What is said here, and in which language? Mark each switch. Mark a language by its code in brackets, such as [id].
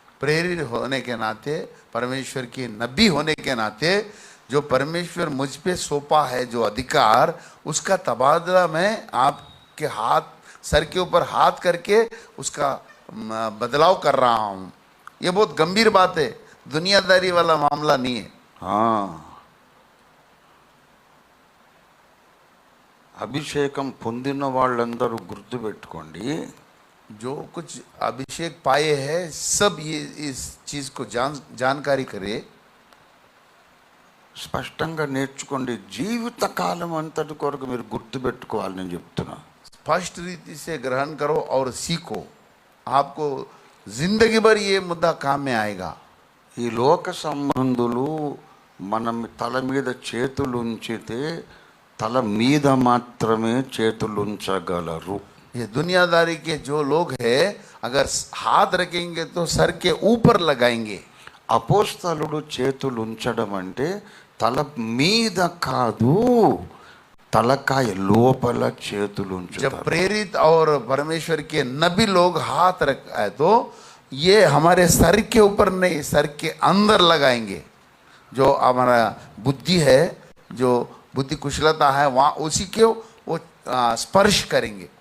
[hi] प्रेरित होने के नाते, परमेश्वर की नबी होने के नाते, जो परमेश्वर मुझ पे सौंपा है जो अधिकार, उसका तबादला मैं आपके हाथ, सर के ऊपर हाथ करके उसका बदलाव कर रहा हूँ. ये बहुत गंभीर बात है, दुनियादारी वाला मामला नहीं है. [te] అభిషేకం పొందిన వాళ్ళందరూ గుర్తుపెట్టుకోండి, [hi] जो कुछ अभिषेक पाए हैं सब ये इस चीज को जानकारी करे, [te] స్పష్టంగా నేర్చుకోండి. జీవితకాలం అంతటి కొరకు మీరు గుర్తుపెట్టుకోవాలి. నేను చెప్తున్నా, [hi] स्पष्ट रीति से ग्रहण करो और सीखो, आपको जिंदगी भर ये मुद्दा काम में आएगा. [te] ఈ లోక సంబంధులు మనం తల మీద చేతులు ఉంచితే తల మీద మాత్రమే చేతులు ఉంచగలరు. [hi] ये दुनियादारी के जो लोग हैं, अगर हाथ रखेंगे तो सर के ऊपर लगाएंगे. [te] అపోస్తలుడు చేతులు ఉంచడం అంటే తల మీద కాదు, తలకాయ లోపల చేతులు ఉంచుతారు. [hi] जब प्रेरित और परमेश्वर के नबी लोग हाथ रखाए तो ये हमारे सर के ऊपर नहीं, सर के अंदर लगाएंगे. जो हमारा बुद्धि है, जो बुद्धि कुशलता है, वहाँ उसी के वो स्पर्श करेंगे.